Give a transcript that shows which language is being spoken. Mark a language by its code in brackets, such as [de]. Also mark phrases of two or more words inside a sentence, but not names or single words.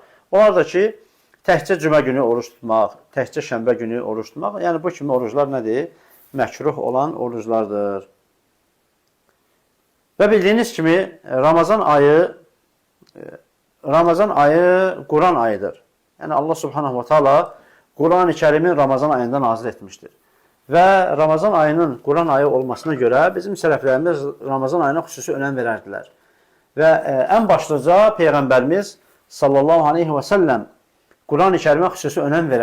[az] Onlar da ki, təkcə cümə günü oruç tutmaq, təkcə şənbə günü oruç tutmaq. Yəni, bu kimi oruclar nədir? Məkruh olan oruclardır. Və bildiyiniz kimi, Ramazan ayı Quran ayıdır. Yəni, Allah [ar] سبحانه وتعالى [az] Quran-ı Kərimin Ramazan ayında nazil etmişdir. Və Ramazan ayının Quran ayı olmasına görə bizim sələflərimiz Ramazan ayına xüsusi önəm verərdilər. Və ən başlıca Peyğəmbərimiz [ar] صلى الله عليه وسلم [az] Quran-ı Kərimə xüsusi önəm verərdi.